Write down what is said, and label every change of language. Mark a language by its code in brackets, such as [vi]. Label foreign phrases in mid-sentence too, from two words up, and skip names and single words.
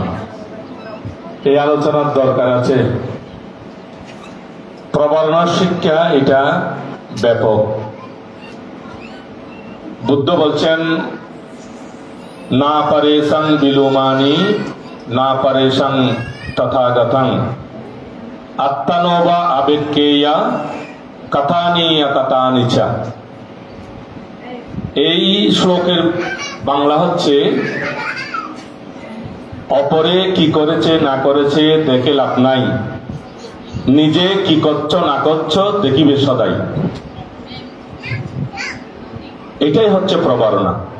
[bn] এই আলোচনার দরকার আছে। প্রবর্ণ শিক্ষা এটা ব্যাপক। [pi] বুদ্ধ বলছেন, না পরেশং বিলোমানি না পরেশং তথাগতং আত্মানোবা আবেক্কেয়া কথানি অকথানি চ। [bn] এই শ্লোকের বাংলা হচ্ছে, অপরে কি করেছে না করেছে দেখে লাভ নাই, নিজে কি করছ না করছ দেখিবে সদাই। এটাই হচ্ছে প্রবারণা।